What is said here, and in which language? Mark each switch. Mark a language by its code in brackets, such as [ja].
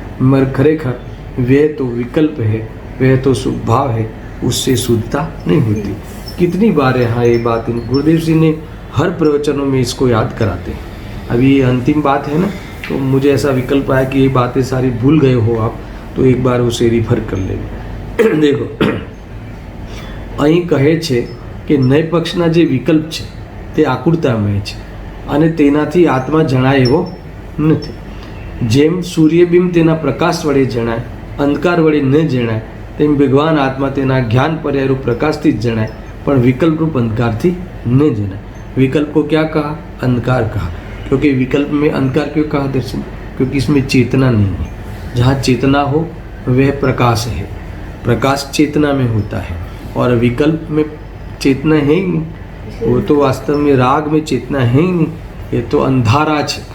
[hi] मगर खरेखर वह तो विकल्प है, वह तो स्वभाव है, उससे शुद्धता नहीं होती। कितनी बार यहाँ ये बात गुरुदेव जी ने हर प्रवचनों में इसको याद कराते हैं। अभी ये अंतिम बात है ना, तो मुझे ऐसा विकल्प आया कि ये बातें सारी भूल गए हो आप, तो एक बार उसे रिफर कर लेंगे। [gu] देखो, અહીં કહે છે કે નય પક્ષના જે વિકલ્પ છે તે આકુરતામય છે અને તેનાથી આત્મા જણાય એવો નથી। જેમ સૂર્યબિંબ તેના પ્રકાશ વડે જણાય, અંધકાર વડે ન જણાય, તેમ ભગવાન આત્મા તેના જ્ઞાન પર્યાયરૂપ પ્રકાશથી જ જણાય, પણ વિકલ્પરૂપ અંધકારથી ન જણાય। [hi] विकल्प को क्या कहा? अंधकार कहा। क्योंकि विकल्प में अंधकार क्यों कहा दर्शन? क्योंकि इसमें चेतना नहीं है। जहाँ चेतना हो वह प्रकाश है, प्रकाश चेतना में होता है, और विकल्प में चेतना है ही नहीं। वो तो वास्तव में राग में चेतना है ही नहीं, ये तो अंधारा है।